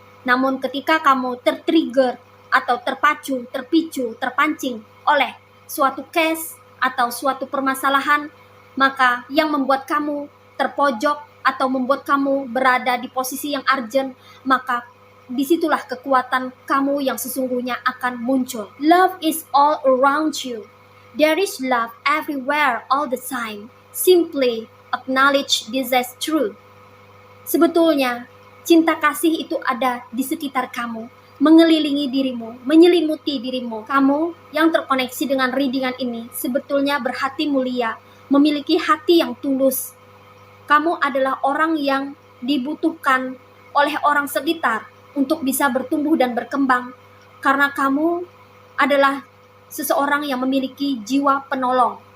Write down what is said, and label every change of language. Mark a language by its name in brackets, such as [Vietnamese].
[Indonesian] Namun ketika kamu tertrigger atau terpacu, terpicu, terpancing oleh suatu case atau suatu permasalahan, maka yang membuat kamu terpojok atau membuat kamu berada di posisi yang urgent, maka disitulah kekuatan kamu yang sesungguhnya akan muncul. [English] Love is all around you. There is love everywhere all the time. Simply acknowledge this as true. [Indonesian] Sebetulnya cinta kasih itu ada di sekitar kamu, mengelilingi dirimu, menyelimuti dirimu. Kamu yang terkoneksi dengan readingan ini sebetulnya berhati mulia, memiliki hati yang tulus. Kamu adalah orang yang dibutuhkan oleh orang sekitar untuk bisa bertumbuh dan berkembang, karena kamu adalah seseorang yang memiliki jiwa penolong.